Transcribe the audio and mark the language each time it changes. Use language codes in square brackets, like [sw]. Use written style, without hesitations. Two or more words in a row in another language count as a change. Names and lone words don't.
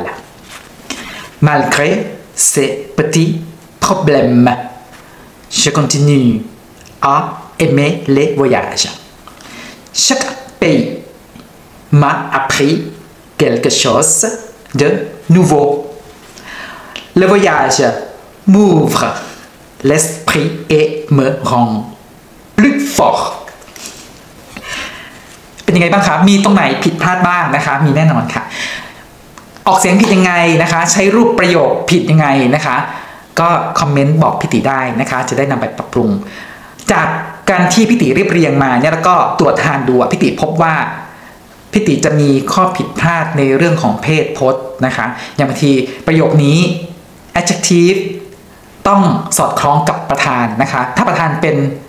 [fr] Malgré ces petits problèmes, je continue à aimer les voyages. Chaque pays m'a appris quelque chose de nouveau. Le voyage m'ouvre l'esprit et me rend plus fort. [th] เป็นยังไงบ้างคะมีตรงไหนผิดพลาดบ้างนะคะมีแน่นอนค่ะออกเสียงผิดยังไงนะคะใช้รูปประโยคผิดยังไงนะคะก็คอมเมนต์บอกพี่ติได้นะคะจะได้นำไปปรับปรุงจากการที่พี่ติเรียบเรียงมาเนี่ยแล้วก็ตรวจทานดูพี่ติพบว่าพี่ติจะมีข้อผิดพลาดในเรื่องของเพศพจน์นะคะอย่างบางทีประโยคนี้ adjective ต้องสอดคล้องกับประธานนะคะถ้าประธานเป็น